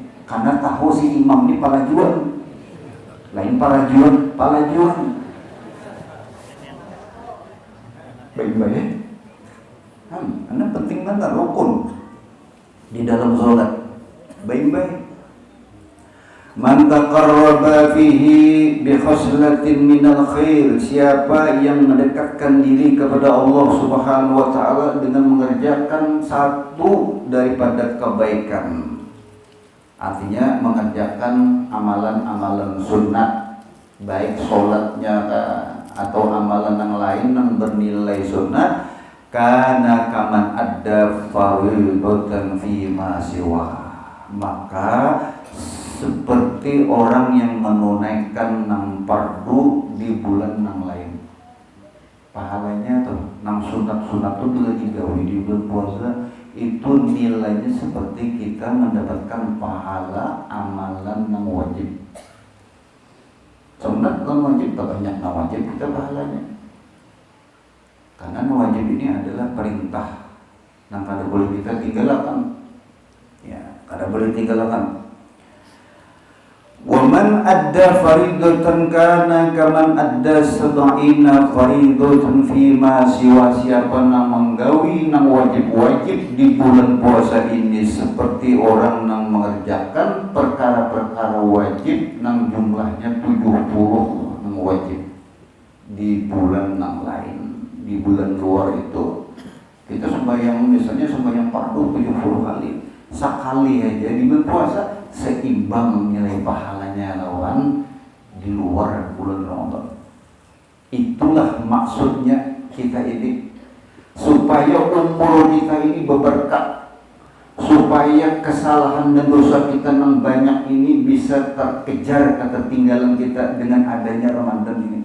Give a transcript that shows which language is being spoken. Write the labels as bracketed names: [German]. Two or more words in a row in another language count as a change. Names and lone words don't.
[Indonesian] Karena tahu si imam ini palajuan, lain palajuan. Baik-baik. Karena penting banget rukun di dalam sholat. Baik-baik. [Arabic] من تقرب فيه بخصلة من الخير, [Indonesian] siapa yang mendekatkan diri kepada Allah [Arabic] سبحانه وتعالى [Indonesian] dengan mengerjakan satu daripada kebaikan. Artinya mengerjakan amalan-amalan sunat, baik sholatnya atau amalan yang lain yang bernilai sunat, [Arabic] كان كمن أدى فريضة فيما سوى. [Banjar] Maka seperti orang yang menunaikan nang fardu di bulan nang lain. Pahalanya tuh nang sunat-sunat tuh lagi gawe di bulan puasa itu nilainya seperti kita mendapatkan pahala amalan nang wajib. Sunat nang wajib tak banyak nang wajib kita pahalanya. Karena nang wajib ini adalah perintah nang kada boleh kita tinggalkan. Ya, kada boleh tinggalkan. [Arabic] ومن أدى فريضة كان كمن أدى سبعين فريضة فيما سوى, [Banjar] siapa nang menggawi nang wajib-wajib di bulan puasa ini seperti orang nang mengerjakan perkara-perkara wajib nang jumlahnya 70 nang wajib di bulan nang lain. [Indonesian] Di bulan luar itu kita sembahyang misalnya sembahyang fardu 70 kali, sekali aja di bulan puasa seimbang nilai pahalanya lawan di di luar bulan Ramadan. Itulah maksudnya kita ini, supaya umur kita ini berberkah, supaya kesalahan dan dosa kita yang banyak ini bisa terkejar ketertinggalan kita dengan adanya Ramadan ini.